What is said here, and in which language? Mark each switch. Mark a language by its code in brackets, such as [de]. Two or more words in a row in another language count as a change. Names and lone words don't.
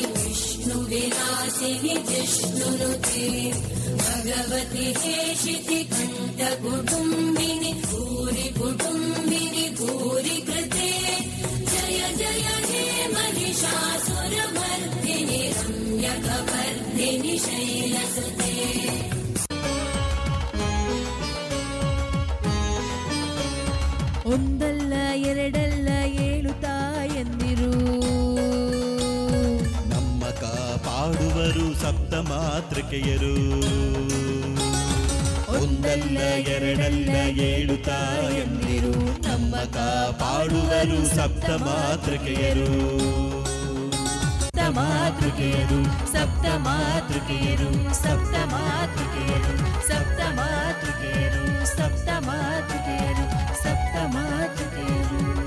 [sa] विष्णुविलासिनि जिष्णुनुते भगवति हेशिति कण्ठकुटुम्बिनि भूरि कुटुम्बिनि भूरि कृते जय जय हे महिषासुरमर्दिनि रम्यकवर्धिनि शैलसुते [kn] ಒಂದಲ್ಲ ಎರಡಲ್ಲ 7 ತಾಯಂದಿರು ನಮ್ಮ ಕಾಪಾಡುವರು ಸಪ್ತ ಮಾತೃಕೆಯರು ಒಂದಲ್ಲ ಎರಡಲ್ಲ 7 ತಾಯಂದಿರು ನಮ್ಮ ಕಾಪಾಡುವರು ಸಪ್ತ ಮಾತೃಕೆಯರು ಮಾತೃಕೆಯರು ಸಪ್ತ ಮಾತೃಕೆಯರು ಸಪ್ತ ಮಾತೃಕೆಯರು ಸಪ್ತ ಮಾತೃಕೆಯರು ಸಪ್ತ ಮಾತೃಕೆಯರು ಸಪ್ತ ಮಾತೃಕೆಯರು.